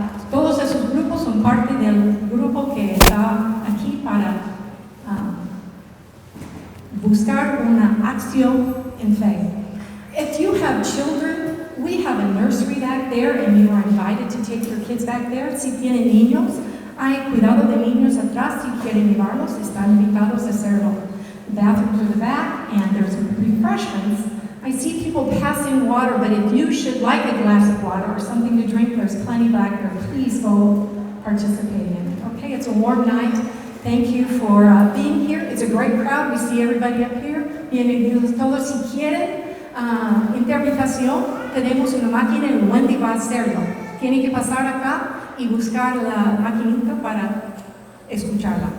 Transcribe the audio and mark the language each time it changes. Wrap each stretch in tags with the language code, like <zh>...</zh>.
<es>Todos esos grupos son parte del grupo que está aquí para buscar una acción en fe.</es> <en>If you have children, we have a nursery back there and you are invited to take your kids back there.</en> <es>Si tienen niños, hay cuidado de niños atrás. Si quieren llevarlos, están invitados a hacerlo.</es> <en>The bathrooms are the back and there's refreshments. I see people passing water, but if you should like a glass of water or something to drink, there's plenty back there. Please go participate in it. Okay, it's a warm night. Thank you for being here. It's a great crowd. We see everybody up here.</en> <es>Bienvenidos todos. Si quieren interpretación, tenemos una máquina y Wendy va a hacerlo. Tienen que pasar acá y buscar la maquinita para escucharla.</es>